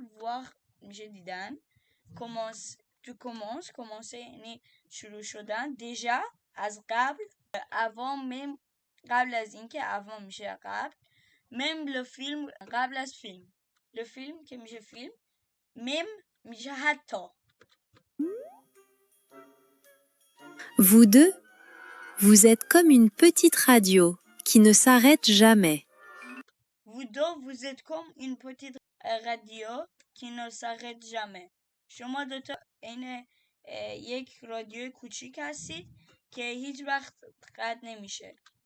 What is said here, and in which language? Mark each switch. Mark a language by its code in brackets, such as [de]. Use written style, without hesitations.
[fa] voir میشه دیدن. [fr] tu commences [fa] یعنی شروع شدن. déjà از قبل. [fr] avant même [fa] قبل از اینکه. avant میشه قبل. [fr] même le film [fa] قبل از فیلم. [fr] le film [fa] که میشه فیلم. même میشه حتی. [fr] Vous deux, vous êtes comme une petite radio qui ne s'arrête jamais. Vous deux, vous êtes comme une petite radio qui ne s'arrête jamais. [fa] شما دوتا این یک رادیو کوچیک هستید که هیچ وقت قطع نمیشه.